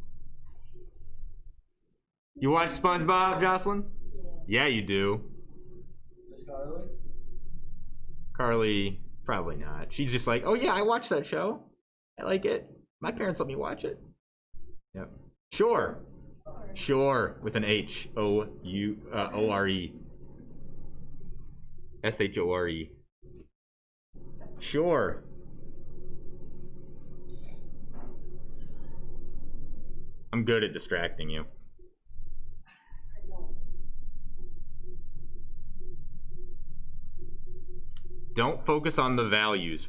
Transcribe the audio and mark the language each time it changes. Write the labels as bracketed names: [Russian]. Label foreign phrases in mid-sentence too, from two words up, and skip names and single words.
[English] You watch SpongeBob, Jocelyn? Yeah, you do. Miss Carly? Carly, probably not. She's just like, oh yeah, I watch that show. I like it. My parents let me watch it. Yep. Sure. Sure, with an H. O-U-O-R-E. S-H-O-R-E. Sure. I'm good at distracting you. Don't focus on the values.